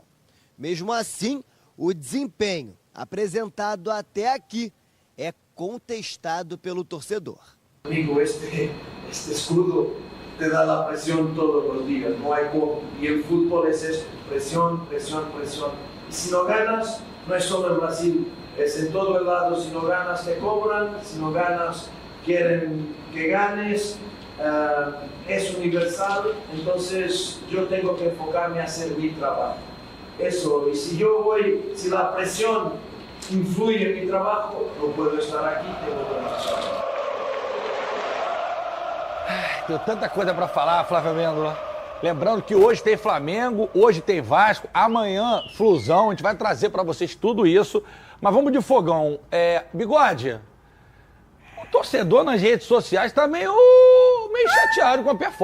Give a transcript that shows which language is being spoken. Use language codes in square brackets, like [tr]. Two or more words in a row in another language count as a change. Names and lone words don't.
[pt] Mesmo assim, o desempenho apresentado até aqui é contestado pelo torcedor. Amigo, este escudo te dá a pressão todos os dias, não há como. E o futebol é esto, pressão, pressão, pressão. E se não ganas, não é só no Brasil, é em todo o lado. Se não ganas, [es] te cobran, [pt] se não ganas, querem que ganes. É universal, então eu tenho que enfocar-me [es] a hacer mi trabajo. Eso, y si la presión influye en mi trabajo, no puedo estar aquí, tengo que marchar. [pt] Tem tanta coisa para falar, Flávio Amêndola. Lembrando que hoje tem Flamengo, hoje tem Vasco, amanhã Flusão, a gente vai trazer para vocês tudo isso. Mas vamos de fogão. Bigode, o torcedor nas redes sociais tá meio chateado com a performance.